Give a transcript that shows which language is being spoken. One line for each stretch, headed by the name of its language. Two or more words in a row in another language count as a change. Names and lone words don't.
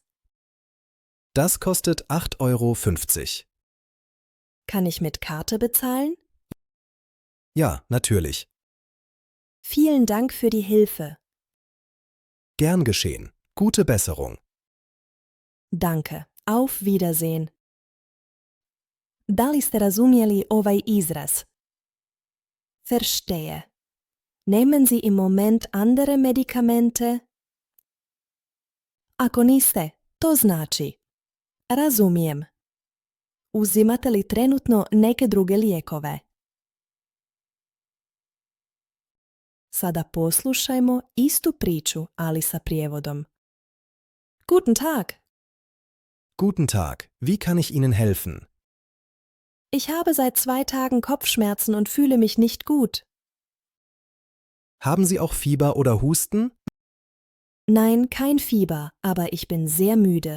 German: Das kostet 8,50 €. Kann ich mit Karte bezahlen? Ja, natürlich. Vielen Dank für die Hilfe. Gern geschehen. Gute Besserung. Danke. Auf Wiedersehen.
Bosnian: Da li ste razumjeli ovaj izraz?
German: Verstehe. Nehmen Sie im Moment andere Medikamente?
Bosnian: Ako niste, to znači: razumijem. Uzimate li trenutno neke druge lijekove? Sada poslušajmo istu priču, ali sa prijevodom.
German: Guten Tag. Guten Tag, wie kann ich Ihnen helfen? Ich habe seit 2 Tagen Kopfschmerzen und fühle mich nicht gut. Haben Sie auch Fieber oder Husten? Nein, kein Fieber, aber ich bin sehr müde.